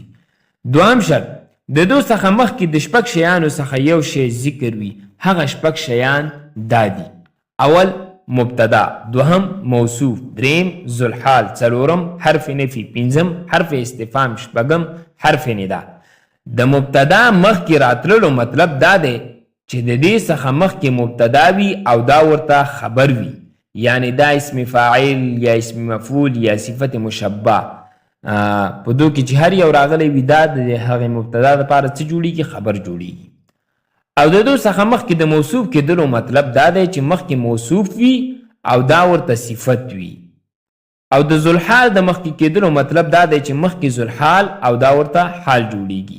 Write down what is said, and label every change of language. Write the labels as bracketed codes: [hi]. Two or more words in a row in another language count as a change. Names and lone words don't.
[ps] دوهم شرط د دو څخه مخکې د شپږ شیانو څخه یو شی ذکر وي، هغه شپږ شیان دا دي: اول مبتدا، دوهم موصوف، دریم ذوالحال، څلورم حرف نفي، پنځم حرف استفهام، شپږم حرف ندا. د مبتدا مخکې راتللو مطلب دا دی چې د دې څخه مخکې مبتدا وي او دا ورته خبر وي، یعنی دا اسم فاعل یا اسم مفعول یا صفت مشبه په دو کې چې هر یو راغلی وي دا د هغې مبتدا دپاره څه جوړیږي؟ خبر جوړیږي. او د دو څخه مخکې د موصوف کېدلو مطلب دا دی چې مخکې موصوف وي او دا ورته صفت وي. او د ذوالحال د مخکې کېدلو مطلب دا دی چې مخکې ذوالحال او دا ورته حال جوړیږي.